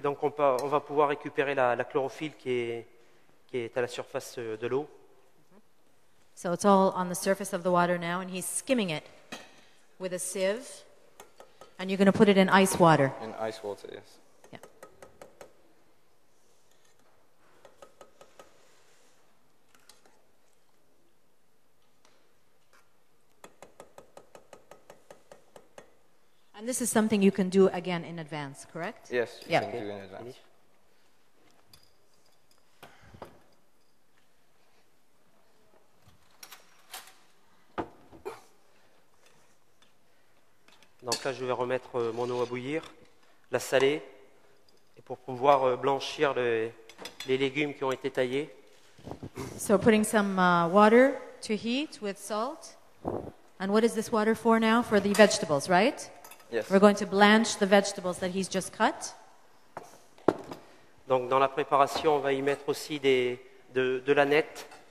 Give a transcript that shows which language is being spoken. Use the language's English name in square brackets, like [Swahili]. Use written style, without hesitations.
[French] Donc on va pouvoir récupérer la chlorophylle qui est à la surface de l'eau. [English] So it's all on the surface of the water now, and he's skimming it with a sieve. And you're going to put it in ice water. In ice water, yes. Yeah. And this is something you can do again in advance, correct? Yes, you Yeah. can do in advance. [French] Donc là, je vais remettre mon eau à bouillir, la saler, et pour pouvoir blanchir les légumes qui ont été taillés. [English] So putting some water to heat with salt. And what is this water for now? For the vegetables, right? Yes. We're going to blanch the vegetables that he's just cut. [French] Donc dans la préparation, on va y mettre aussi de l'aneth.